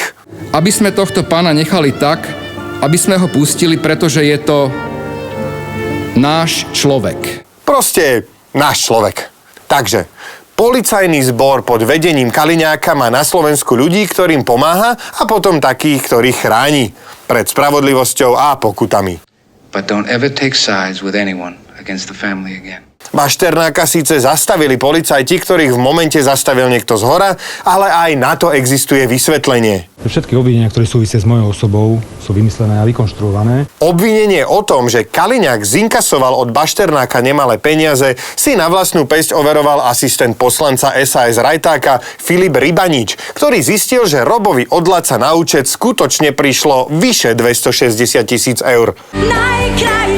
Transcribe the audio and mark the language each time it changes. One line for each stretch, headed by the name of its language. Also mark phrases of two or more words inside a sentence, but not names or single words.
Slovak: aby sme tohto pána nechali tak, aby sme ho pustili, pretože je to náš človek. Proste náš človek. Takže policajný zbor pod vedením Kaliňáka má na Slovensku ľudí, ktorým pomáha a potom takých, ktorých chráni pred spravodlivosťou a pokutami.
English: But don't ever take sides with anyone against the family again.
Slovak: Bašternáka síce zastavili policajti, ktorých v momente zastavil niekto zhora, ale aj na to existuje vysvetlenie. Všetky obvinenia, ktoré súvisia s mojou osobou, sú vymyslené a vykonštruované. Obvinenie o tom, že Kaliňák zinkasoval od Bašternáka nemalé peniaze, si na vlastnú päsť overoval asistent poslanca SAS Rajtáka Filip Rybanič, ktorý zistil, že Robovi od Laca na účet skutočne prišlo vyše 260 000 eur.